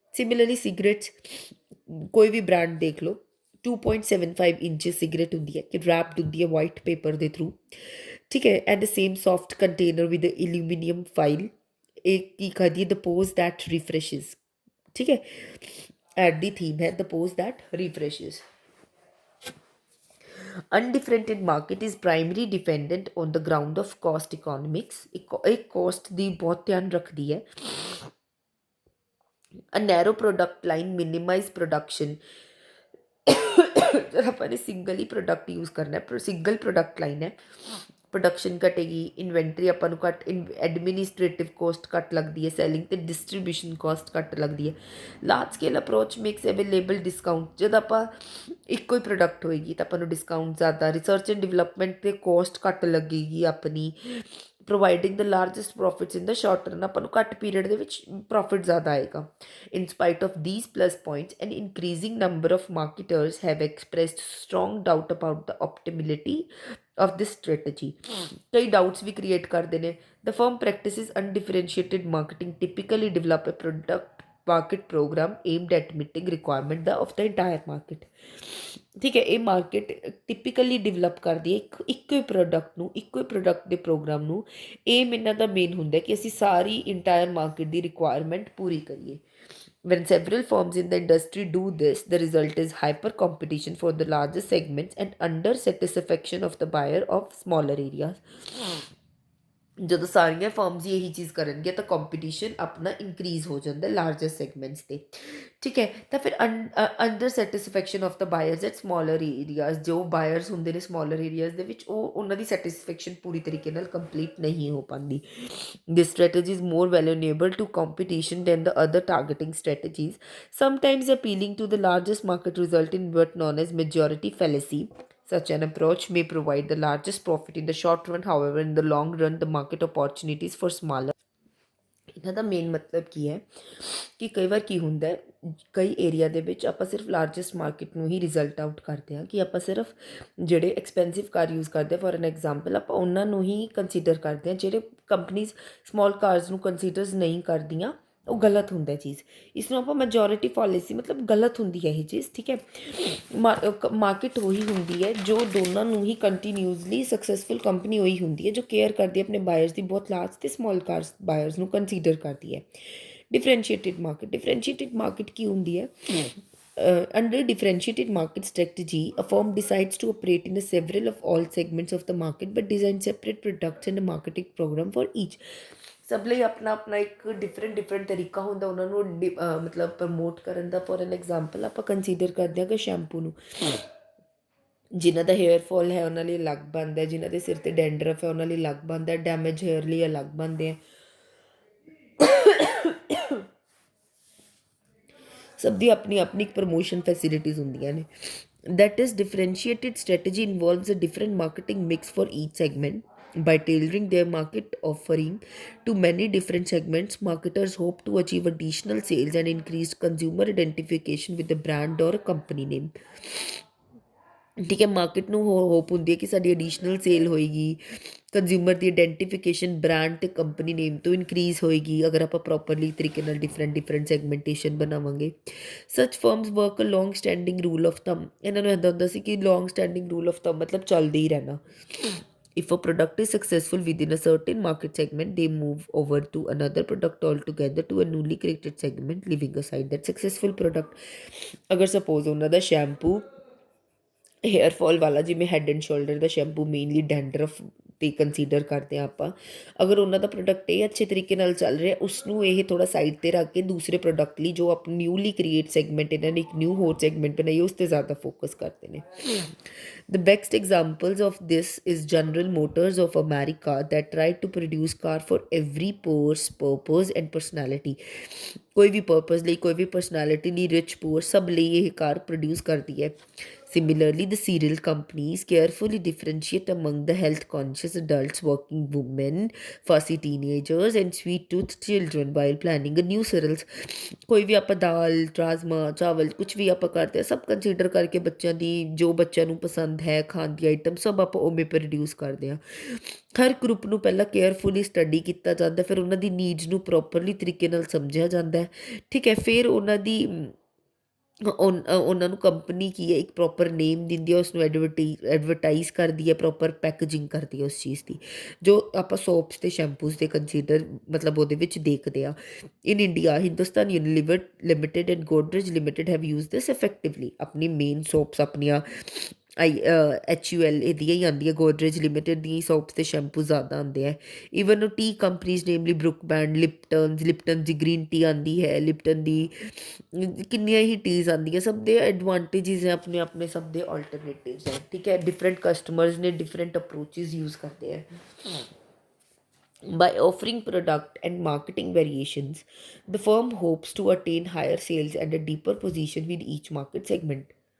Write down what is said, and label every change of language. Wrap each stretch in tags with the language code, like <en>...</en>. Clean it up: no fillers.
<pa>Similarly cigarettes, ਕੋਈ ਵੀ brand ਦੇਖ ਲਓ, 2.75 ਇੰਚਜ਼ ਸਿਗਰਟ ਹੁੰਦੀ ਹੈ ਕਿ ਰੈਪਡ ਹੁੰਦੀ ਹੈ ਵਾਈਟ ਪੇਪਰ ਦੇ ਥਰੂ, ਠੀਕ ਹੈ,</pa> <en>And same soft container with aluminium foil.</en> <pa>ਇਹ ਕੀ ਕਰਦੀ ਹੈ,</pa> <en>the pause that refreshes,</en> <pa>ਠੀਕ ਹੈ, ਐਡ ਦੀ ਥੀਮ ਹੈ ਦ pose that ਰਿਫਰੈਸ਼ਿਜ਼.</pa> <en>Undifferentiated market is primarily dependent on the ground of cost economics.</en> <pa>एक cost ਦੀ ਬਹੁਤ ਧਿਆਨ ਰੱਖਦੀ ਹੈ.</pa> <en>A narrow product line minimize production.</en> <hi>जब अपन ने सिंगल ही प्रोडक्ट यूज़ करना है, सिंगल प्रोडक्ट लाइन है, प्रोडक्शन घटेगी, इन्वेंटरी अपन को घट, एडमिनिस्ट्रेटिव कॉस्ट घट लगती है, सैलिंग तो डिस्ट्रीब्यूशन कॉस्ट घट लगती है.</hi> <en>Large scale approach makes available discount.</en> <hi>जब आप एक कोई प्रोडक्ट होएगी तो अपन डिस्काउंट ज़्यादा, रिसर्च एंड डिवेलपमेंट पे कॉस्ट घट लगेगी अपनी,</hi> <en>Providing the largest profits in the short run.</en> <pa>ਆਪਾਂ ਨੂੰ ਘੱਟ ਪੀਰੀਅਡ ਦੇ ਵਿੱਚ ਪ੍ਰੋਫਿਟ ਜ਼ਿਆਦਾ ਆਏਗਾ.</pa> <en>In spite of these plus points an increasing number of marketers have expressed strong doubt about the optimality of this strategy.</en> <pa>ਕਈ ਡਾਊਟਸ ਵੀ ਕ੍ਰੀਏਟ ਕਰਦੇ ਨੇ.</pa> <en>The firm practices undifferentiated marketing, typically develop a product market program aimed at meeting requirement of the entire market.</en> <pa>ਠੀਕ ਹੈ, ਇਹ market typically develop ਕਰਦੀ ਹੈ ਇੱਕੋ ਹੀ product ਨੂੰ, ਇੱਕੋ ਹੀ ਪ੍ਰੋਡਕਟ ਦੇ ਪ੍ਰੋਗਰਾਮ ਨੂੰ. ਏਮ ਇਹਨਾਂ ਦਾ ਮੇਨ ਹੁੰਦਾ ਕਿ ਅਸੀਂ ਸਾਰੀ ਇੰਟਾਇਰ ਮਾਰਕੀਟ ਦੀ ਰਿਕੁਆਇਰਮੈਂਟ ਪੂਰੀ ਕਰੀਏ.</pa> <en>When several firms in the industry do this, the result is hyper competition for the largest segments and under satisfaction of the buyer of smaller areas.</en> <pa>ਜਦੋਂ ਸਾਰੀਆਂ firms ਇਹੀ ਚੀਜ਼ ਕਰਨਗੇ ਤਾਂ ਕੰਪੀਟੀਸ਼ਨ ਆਪਣਾ increase ਹੋ ਜਾਂਦਾ ਲਾਰਜੈਸਟ ਸੈਗਮੈਂਟਸ 'ਤੇ, ਠੀਕ ਹੈ. ਤਾਂ ਫਿਰ</pa> <en>under satisfaction of the buyers at smaller areas,</en> <pa>ਜੋ ਬਾਇਰਸ ਹੁੰਦੇ ਨੇ ਸਮੋਲਰ ਏਰੀਆਜ਼ ਦੇ ਵਿੱਚ, ਉਹ ਉਹਨਾਂ ਦੀ ਸੈਟਿਸਫੈਕਸ਼ਨ ਪੂਰੀ ਤਰੀਕੇ ਨਾਲ ਕੰਪਲੀਟ ਨਹੀਂ ਹੋ ਪਾਉਂਦੀ.</pa> <en>This strategy is more valuable to competition than the other targeting strategies. Sometimes appealing to the largest market result in what known as majority fallacy. Such an approach may provide the largest profit in the short run, however, in the long run, the market opportunities for smaller.</en> <pa>ਇਹਨਾਂ ਦਾ main ਮਤਲਬ ਕੀ ਹੈ ਕਿ ਕਈ ਵਾਰ ਕੀ ਹੁੰਦਾ ਹੈ, ਕਈ area ਦੇ ਵਿੱਚ ਆਪਾਂ ਸਿਰਫ ਲਾਰਜੈਸਟ ਮਾਰਕੀਟ ਨੂੰ ਹੀ ਰਿਜ਼ਲਟ ਆਊਟ ਕਰਦੇ ਹਾਂ, ਕਿ ਆਪਾਂ ਸਿਰਫ ਜਿਹੜੇ ਐਕਸਪੈਂਸਿਵ ਕਾਰ ਯੂਜ਼ ਕਰਦੇ ਹਾਂ, ਫੋਰ ਐਨ ਐਗਜ਼ਾਮਪਲ ਆਪਾਂ ਉਹਨਾਂ ਨੂੰ ਹੀ ਕੰਸੀਡਰ ਕਰਦੇ ਹਾਂ. ਜਿਹੜੇ ਕੰਪਨੀਜ਼ ਸਮੋਲ ਕਾਰਸ ਨੂੰ ਕੰਸੀਡਰਸ ਨਹੀਂ ਕਰਦੀਆਂ, ਉਹ ਗਲਤ ਹੁੰਦਾ ਚੀਜ਼. ਇਸ ਨੂੰ ਆਪਾਂ ਮੈਜੋਰਿਟੀ ਪੋਲਿਸੀ, ਮਤਲਬ ਗਲਤ ਹੁੰਦੀ ਹੈ ਇਹ ਚੀਜ਼, ਠੀਕ ਹੈ. ਮਾਰਕੀਟ ਉਹੀ ਹੁੰਦੀ ਹੈ ਜੋ ਦੋਨਾਂ ਨੂੰ ਹੀ ਕੰਟੀਨਿਊਸਲੀ ਸਕਸੈਸਫੁਲ ਕੰਪਨੀ ਉਹੀ ਹੁੰਦੀ ਹੈ ਜੋ ਕੇਅਰ ਕਰਦੀ ਹੈ ਆਪਣੇ ਬਾਇਰਸ ਦੀ, ਬਹੁਤ ਲਾਰਜ ਅਤੇ ਸਮੋਲ ਕਾਰਸ ਬਾਇਰਸ ਨੂੰ ਕੰਸੀਡਰ ਕਰਦੀ ਹੈ. ਡਿਫਰੈਂਸ਼ੀਏਟਿਡ ਮਾਰਕੀਟ ਕੀ ਹੁੰਦੀ ਹੈ?</pa> <en>Under differentiated market strategy, a firm decides to operate in several of all segments of the market but design separate products and a marketing program for each.</en> <pa>ਸਭ ਲਈ ਆਪਣਾ ਆਪਣਾ ਇੱਕ ਡਿਫਰੈਂਟ ਤਰੀਕਾ ਹੁੰਦਾ ਉਹਨਾਂ ਨੂੰ ਮਤਲਬ ਪ੍ਰਮੋਟ ਕਰਨ ਦਾ. ਫੋਰ ਐਨ ਐਗਜ਼ਾਮਪਲ ਆਪਾਂ ਕੰਸੀਡਰ ਕਰਦੇ ਹਾਂ ਕਿ ਸ਼ੈਂਪੂ ਨੂੰ, ਜਿਨ੍ਹਾਂ ਦਾ ਹੇਅਰ ਫੋਲ ਹੈ ਉਹਨਾਂ ਲਈ ਅਲੱਗ ਬਣਦਾ, ਜਿਨ੍ਹਾਂ ਦੇ ਸਿਰ 'ਤੇ ਡੈਂਡਰਫ ਹੈ ਉਹਨਾਂ ਲਈ ਅਲੱਗ ਬਣਦਾ, ਡੈਮੇਜ ਹੇਅਰ ਲਈ ਅਲੱਗ ਬਣਦੇ ਆ. ਸਭ ਦੀ ਆਪਣੀ ਆਪਣੀ ਪ੍ਰਮੋਸ਼ਨ ਫੈਸਿਲਿਟੀਜ਼ ਹੁੰਦੀਆਂ ਨੇ.</pa> <en>That is, differentiated strategy involves a different marketing mix for each segment. By tailoring their market offering to many different segments, marketers hope to achieve additional sales and increased consumer identification with the brand or a company name.</en> <pa>ਠੀਕ ਹੈ, market ਨੂੰ hop ਹੁੰਦੀ ਹੈ ਕਿ ਸਾਡੀ additional sale ਹੋਏਗੀ, consumer ਦੀ identification brand ਤੇ company ਨੇਮ ਤੋਂ ਇਨਕਰੀਜ਼ ਹੋਏਗੀ ਅਗਰ ਆਪਾਂ ਪ੍ਰੋਪਰਲੀ ਤਰੀਕੇ ਨਾਲ ਡਿਫਰੈਂਟ ਸੈਗਮੈਂਟੇਸ਼ਨ ਬਣਾਵਾਂਗੇ।</pa> <en>Such firms work a long standing rule of thumb.</en> <pa>ਇਹਨਾਂ ਨੂੰ ਇੱਦਾਂ ਹੁੰਦਾ ਸੀ ਕਿ ਲੌਂਗ ਸਟੈਂਡਿੰਗ ਰੂਲ ਆਫ ਥੰਬ ਮਤਲਬ ਚੱਲਦੇ ਹੀ ਰਹਿਣਾ।</pa> <en>If a product is successful within a certain market segment, they move over to another product altogether to a newly created segment, leaving aside that successful product.</en> <pa>ਅਗਰ suppose ਉਹਨਾਂ ਦਾ shampoo hair fall ਵਾਲਾ, ਜਿਵੇਂ head and shoulder ਦਾ shampoo mainly dandruff 'ਤੇ consider ਕਰਦੇ ਹਾਂ ਆਪਾਂ, ਅਗਰ ਉਹਨਾਂ ਦਾ ਪ੍ਰੋਡਕਟ ਇਹ ਅੱਛੇ ਤਰੀਕੇ ਨਾਲ ਚੱਲ ਰਿਹਾ, ਉਸਨੂੰ ਇਹ ਥੋੜ੍ਹਾ ਸਾਈਡ 'ਤੇ ਰੱਖ ਕੇ ਦੂਸਰੇ ਪ੍ਰੋਡਕਟ ਲਈ ਜੋ ਆਪਣੀ ਨਿਊਲੀ ਕ੍ਰੀਏਟ ਸੈਗਮੈਂਟ ਇਹਨਾਂ ਨੇ ਇੱਕ ਨਿਊ ਹੋਰ ਸੈਗਮੈਂਟ ਬਣਾਈ ਉਸ 'ਤੇ ਜ਼ਿਆਦਾ ਫੋਕਸ ਕਰਦੇ ਨੇ।</pa> <en>The best examples of this is General Motors of America that tried to produce car for every purpose and personality.</en> <pa>ਕੋਈ ਵੀ ਪਰਪਸ ਲਈ, ਕੋਈ ਵੀ ਪਰਸਨੈਲਿਟੀ ਲਈ, ਰਿਚ ਪੂਅਰ ਸਭ ਲਈ ਇਹ ਕਾਰ ਪ੍ਰੋਡਿਊਸ ਕਰਦੀ ਹੈ।</pa> <en>Similarly, the cereal companies carefully differentiate among the health-conscious adults, working women, fussy teenagers, and sweet-toothed children while planning a new cereals.</en> <pa>ਕੋਈ ਵੀ ਆਪਾਂ ਦਾਲ, ਰਾਜਮਾ, ਚਾਵਲ ਕੁਛ ਵੀ ਆਪਾਂ ਕਰਦੇ ਹਾਂ, ਸਭ ਕੰਸੀਡਰ ਕਰਕੇ ਬੱਚਿਆਂ ਦੀ ਜੋ ਬੱਚਿਆਂ ਨੂੰ ਪਸੰਦ ਹੈ ਖਾਣ ਦੀ ਆਈਟਮ ਸਭ ਆਪਾਂ ਉਵੇਂ ਪ੍ਰੋਡਿਊਸ ਕਰਦੇ ਹਾਂ। ਹਰ ਗਰੁੱਪ ਨੂੰ ਪਹਿਲਾਂ ਕੇਅਰਫੁਲੀ ਸਟੱਡੀ ਕੀਤਾ ਜਾਂਦਾ, ਫਿਰ ਉਹਨਾਂ ਦੀ ਨੀਡਸ ਨੂੰ ਪ੍ਰੋਪਰਲੀ ਤਰੀਕੇ ਨਾਲ ਸਮਝਿਆ ਜਾਂਦਾ ਹੈ। ਠੀਕ ਹੈ, ਫਿਰ ਉਹਨਾਂ ਦੀ ਉਹਨਾਂ ਨੂੰ ਕੰਪਨੀ ਕੀ ਹੈ ਇੱਕ ਪ੍ਰੋਪਰ ਨੇਮ ਦਿੰਦੀ ਹੈ, ਉਸਨੂੰ ਐਡਵਰਟਾਈਜ਼ ਕਰਦੀ ਹੈ, ਪ੍ਰੋਪਰ ਪੈਕੇਜਿੰਗ ਕਰਦੀ ਹੈ ਉਸ ਚੀਜ਼ ਦੀ, ਜੋ ਆਪਾਂ ਸੋਪਸ ਅਤੇ ਸ਼ੈਂਪੂਸ ਦੇ ਕੰਸੀਡਰ ਮਤਲਬ ਉਹਦੇ ਵਿੱਚ ਦੇਖਦੇ ਆ।</pa> <en>In India, Hindustan Unilever limited and Godrej limited have use this effectively.</en> <pa>ਆਪਣੀ ਮੇਨ ਸੋਪਸ ਆਪਣੀਆਂ HUL ਇਹਦੀਆਂ ਹੀ ਆਉਂਦੀਆਂ, ਗੋਦਰੇਜ ਲਿਮਿਟਿਡ ਦੀਆਂ ਹੀ ਸੋਪਸ ਅਤੇ ਸ਼ੈਂਪੂ ਜ਼ਿਆਦਾ ਆਉਂਦੇ ਹੈ। ਈਵਨ ਉਹ ਟੀ ਕੰਪਨੀਜ਼ ਨੇਮਲੀ ਬਰੁੱਕ ਬੈਂਡ, ਲਿਪਟਨ ਦੀ ਗ੍ਰੀਨ ਟੀ ਆਉਂਦੀ ਹੈ, ਲਿਪਟਨ ਦੀ ਕਿੰਨੀਆਂ ਹੀ ਟੀਜ਼ ਆਉਂਦੀਆਂ, ਸਭ ਦੇ ਐਡਵਾਂਟੇਜਿਸ ਹੈ ਆਪਣੇ ਆਪਣੇ, ਸਭ ਦੇ ਆਲਟਰਨੇਟਿਵਸ ਹੈ। ਠੀਕ ਹੈ, ਡਿਫਰੈਂਟ ਕਸਟਮਰਸ ਨੇ ਡਿਫਰੈਂਟ ਅਪਰੋਚਿਸ ਯੂਜ਼ ਕਰਦੇ ਹੈ।</pa> <en>By offering product and marketing variations, the firm hopes to attain higher sales and a deeper position with each market segment.</en>